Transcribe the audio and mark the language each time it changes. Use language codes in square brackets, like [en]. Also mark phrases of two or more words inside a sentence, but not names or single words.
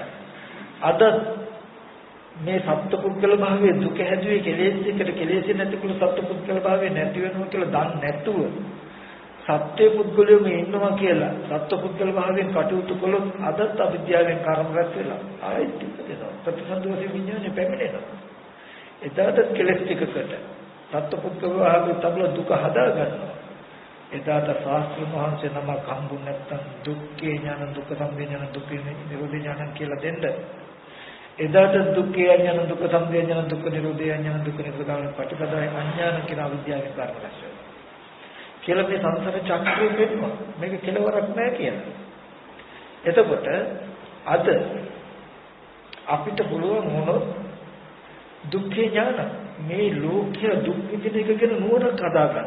[si] අද මේ සත්‍ය පුද්ගල භාවයේ දුක හැදුවේ කෙලෙස් එකට, කෙලෙස් නැතිකල සත්‍ය පුද්ගල භාවය නැති වෙනවා කියලා දන්නේ නැතුව සත්‍ය පුද්ගලයෝ මේ ඉන්නවා කියලා සත්‍ය පුද්ගල භාවයෙන් කටයුතු කළොත් අදත් අවිද්‍යාවෙන් කර්ම රැස් වෙලා ආයෙත් ඉපදෙනවා. ප්‍රතිසන්දෝෂී විඥානේ පැමිණෙනවා. එදාට කෙලෙස් ටිකකට සත්‍ය පුද්ගල භාවයේ තබල දුක හදා ගන්නවා. එදාට ශාස්ත්‍ර මහන්සිය නමක් හම්බුනේ නැත්තම් දුක්ඛේ ඥාන, දුක්ඛ සමුදය ඥාන, දුක්ඛ නිරෝධ ඥාන කියලා දෙන්න. එදාට දුක්ඛේ ඥාන, දුක්ඛ සමුදය ඥාන, දුක්ඛ නිරෝධ ඥාන, දුක්ඛ නිරෝධ ප්‍රතිපදාවේ අඥාන කියන අවිද්‍යාවෙන් කර්ම රැස් වෙනවා. කියලා මේ සංසාර චක්‍රය වෙනවා. මේක කෙලවරක් නැහැ කියලා. එතකොට අද අපිට පුළුවන් වුණොත් දුක්ඛේ ඥාන මේ ලෝකයේ දුක් විඳින එක ගැන නුවණක් හදාගන්න.